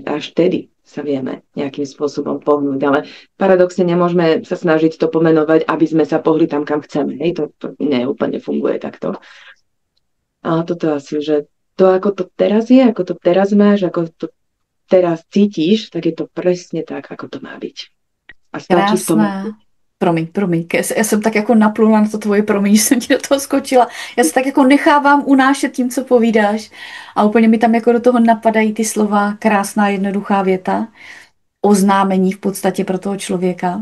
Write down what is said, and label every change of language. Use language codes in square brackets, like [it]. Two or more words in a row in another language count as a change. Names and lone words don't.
[sk] A až vtedy sa vieme nejakým spôsobom pohnúť. Ale paradoxne nemôžeme sa snažiť to pomenovať, aby sme sa pohli tam, kam chceme. Hej, to neúplne funguje takto. Ale toto asi, že to, ako to teraz je, ako to teraz máš, ako to teraz cítiš, tak je to presne tak, ako to má byť. A stačí v tom... [cs] Promiň. Já jsem tak jako naplula na to tvoje promiň, že jsem ti do toho skočila. Já se tak jako nechávám unášet tím, co povídáš. A úplně mi tam jako do toho napadají ty slova, krásná jednoduchá věta, oznámení v podstatě pro toho člověka.